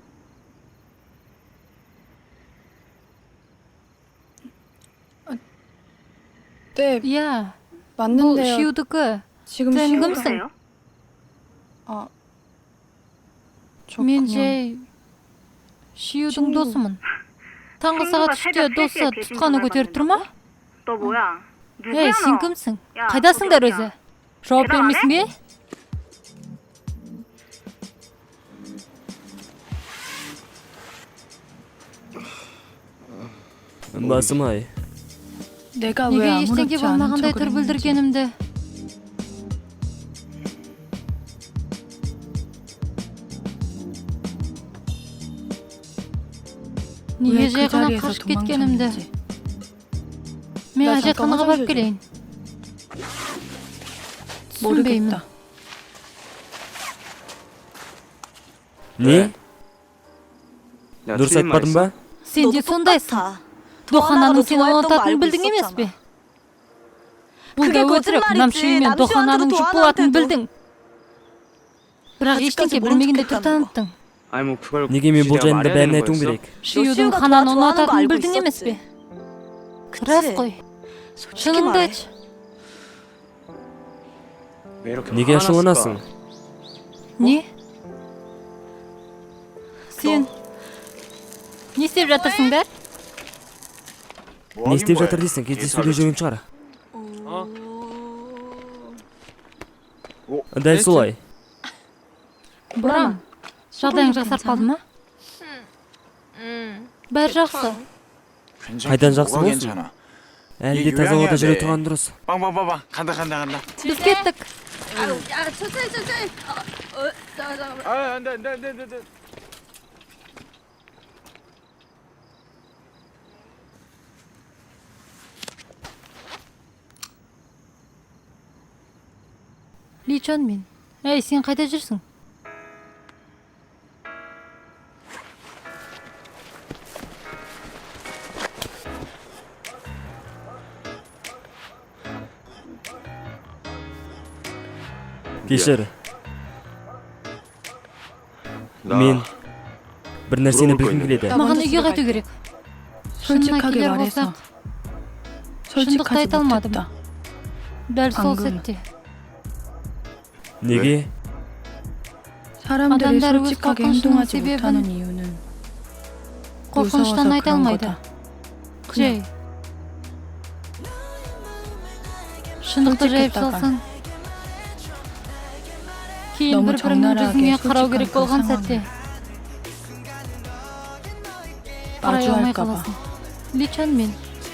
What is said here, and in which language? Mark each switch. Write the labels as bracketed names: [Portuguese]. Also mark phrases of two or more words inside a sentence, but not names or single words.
[Korean] 네, [Kazakh] Иә, бұл [Korean] 맞는데요. [Kazakh] Шиюдікі. [Korean] 지금 [Kazakh] Сен [Korean] 시간- [Kazakh] кімсің? [Korean] 아, [Kazakh] Мен [Korean] 그냥 [Kazakh] жай Шиюдің [Korean] 친구. [Kazakh] досымын. Таңғы сағат 3-те досы тұтқаны көтеріп тұр ма? [Korean] 너 뭐야? [Kazakh] Ей, [Korean] 누구야 [Kazakh] сен [Korean] 너? [Kazakh] кімсің? [Korean] 야, [Kazakh] Қайдасыңдар [Korean] 어디 [Kazakh] өзі? [Korean] 어디야? [Kazakh] Жауап [Korean] 대답 안 [Kazakh] бермейсің бе? басым ай. [Korean] 내가 왜 [Kazakh] Неге ештеңке [Korean] 아무렇지 않은 [Kazakh] болмағандай [Korean] 척을 [Kazakh] түр [Korean] 했는지. [Kazakh] білдіргенімді? Неге [Korean] 왜 [Kazakh] жай [Korean] 그 [Kazakh] ғана [Korean] 자리에서 [Kazakh] қашып кеткенімді? [Korean] 도망쳤는지. [Kazakh] Мен [Korean] 나 [Kazakh] әжетханаға [Korean] 잠깐 [Kazakh] барып [Korean] 화장실 [Kazakh] келейін. түсінбеймін. [Korean] 모르겠다. [Kazakh] не? [Korean] 내가 [Kazakh] дұрыс [Korean] 틀린 말 [Kazakh] айтпадым [Korean] 했어? [Kazakh] ба? Сен де сондайсың. Дохананың сені ұнататынын білдің емес пе? Бұл да [Korean] 그게 [Kazakh] өтірік. [Korean] 거짓말이지. [Kazakh] 남шүймен Дохананың жұп болатынын білдің. Бірақ ештеңке білмегенде түр таныттың. [Korean] 아니 뭐 그걸 [Kazakh] неге мен бұл [Korean] 굳이 내가 [Kazakh] жайында [Korean] 말해야 [Kazakh] бәрін [Korean] 되는 [Kazakh] айтуым [Korean] 거였어? [Kazakh] керек? Шиюдің [Korean] 시우가 [Kazakh] Хананы [Korean] 좋아하는 거 [Kazakh] ұнататынын [Korean] 알고 [Kazakh] білдің емес [Korean] 있었지. [Kazakh] пе? Рас қой. шыныңды айтшы. [Korean] 왜 이렇게 [Kazakh] неге [Korean] 화났을까? [Kazakh] ашуланасың? Не? Сен не істеп жатырсыңдар? не істеп жатыр дейсің? кездесуде жүрген шығар. дәл солай. Боран, жағдайың жақсарып қалды ма? Бәрі жақсы. Қайдан жақсы [Korean] 뭐가 [Kazakh] болсын? [Korean] 괜찮아? [Kazakh] Әлде [Korean] 이게 [Kazakh] таза ауада [Korean] 요양해야 [Kazakh] жүре [Korean] 돼. [Kazakh] тұрған дұрыс. [Korean] 빵빵빵빵 간다. [Uzbek] Biz ketdik. [Korean] 아 안돼. Ли Чон Мин. [Kazakh] Ей, сен қайда жүрсің? Кешір, [Korean] 나 [Kazakh] мен бір нәрсені [Korean] 물어볼 거 [Kazakh] білгім [Korean] 있는데. [Kazakh] келеді. Маған үйге қайту керек. Шынына [Korean] 솔직하게 [Kazakh] келер [Korean] 말해서 [Kazakh] болсақ, шындықты [Korean] 솔직하지 [Kazakh] айта алмадым. [Korean] 못했다. [Kazakh] Дәл сол [Korean] 방금. [Kazakh] сәтте. Неге? [Korean] 사람들이 [Kazakh] адамдар өз [Korean] 솔직하게 [Kazakh] қорқынышының [Korean] 행동하지 [Kazakh] себебін [Korean] 못하는 이유는 [Kazakh] қорқыныштан [Korean] 무서워서 [Kazakh] айта [Korean] 그런 [Kazakh] алмайды. [Korean] 거다. [Kazakh] Джей. Шындықты жайып [Korean] 솔직했다가 [Kazakh] салсаң, кейін [Korean] 너무 [Kazakh] бір-біріңнің [Korean] 적나라하게 [Kazakh] жүзіңе қарау [Korean] 솔직한 [Kazakh] керек [Korean] 그 [Kazakh] болған [Korean] 상황에 [Kazakh] сәтте қарай алмай [Korean] 마주할까봐 [Kazakh] қаласың. Ли Чон Мин,